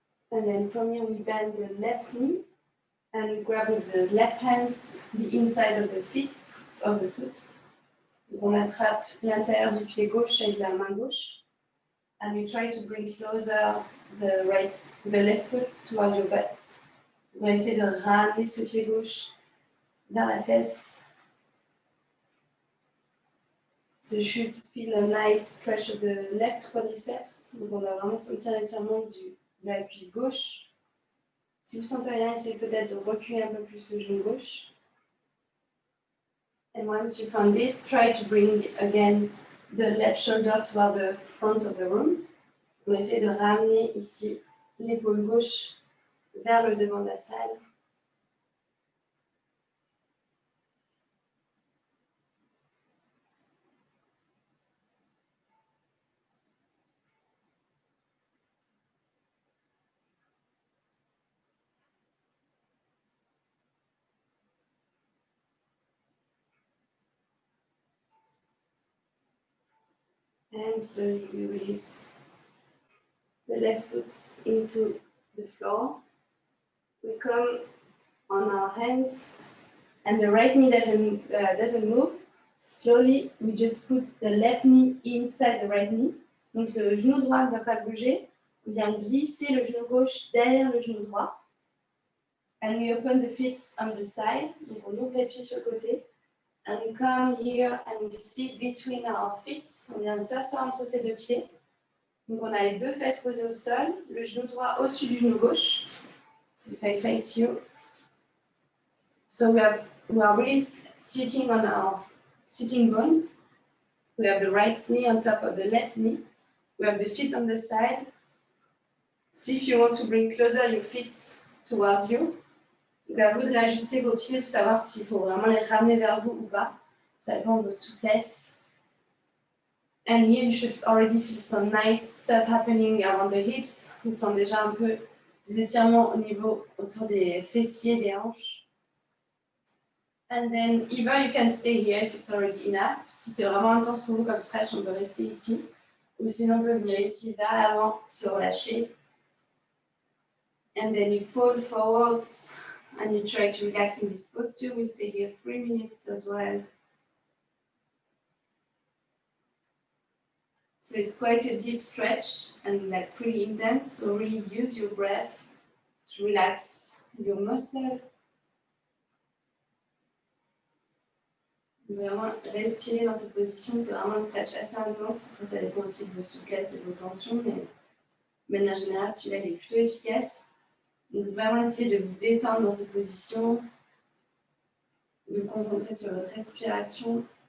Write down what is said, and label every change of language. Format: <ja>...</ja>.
<en>And then from here we bend the left knee and we grab with the left hands the inside of the feet, foot.</en> <fr>Donc on attrape l'intérieur du pied gauche avec la main gauche.</fr> <en>And we try to bring closer the left foot toward your butt.</en> <fr>On va essayer de ramener ce pied gauche vers la fesse.</fr> <en>So you should feel a nice stretch of the left quadriceps.</en> <fr>Donc on va vraiment sentir l'étirement de la cuisse gauche. Si vous sentez rien, essayez peut-être de reculer un peu plus le genou gauche.</fr> <en>And once you found this, try to bring again the left shoulder toward the front of the room.</en> <fr>On va essayer de ramener ici l'épaule gauche vers le devant de la salle.</fr> <en>And slowly we release the left foot into the floor. We come on our hands, and the right knee doesn't move. Slowly, we just put the left knee inside the right knee.</en> <fr>Donc le genou droit ne va pas bouger. On vient glisser le genou gauche derrière le genou droit.</fr> <en>And we open the feet on the side.</en> <fr>Donc on ouvre les pieds sur le côté.</fr> <en>And we come here and we sit between our feet.</en> <fr>On vient s'asseoir entre ces deux pieds. Donc on a les deux fesses posées au sol, le genou droit au-dessus du genou gauche.</fr> <en>So if I face you. So we are really sitting on our sitting bones. We have the right knee on top of the left knee. We have the feet on the side. See if you want to bring closer your feet towards you.</en> <fr>Donc à vous de réajuster vos pieds pour savoir s'il faut vraiment les ramener vers vous ou pas. Ça dépend de votre souplesse.</fr> <en>And here you should already feel some nice stuff happening around the hips.</en> <fr>On sent déjà un peu des étirements au niveau autour des fessiers, des hanches.</fr> <en>And then either you can stay here if it's already enough.</en> <fr>Si c'est vraiment intense pour vous comme stretch, on peut rester ici. Ou sinon on peut venir ici vers l'avant, se relâcher.</fr> <en>And then you fold forwards and you try to relax in this posture. We stay here 3 minutes as well. So it's quite a deep stretch and like pretty intense. So really use your breath to relax your muscle.</en> <fr>Vraiment respirer dans cette position, c'est vraiment un stretch assez intense. Après, ça dépend aussi de vos souplesses et de vos tensions, mais de manière générale, celui-là il est plutôt efficace. Donc vraiment essayer de vous détendre dans cette position, de vous concentrer sur votre respiration.</fr>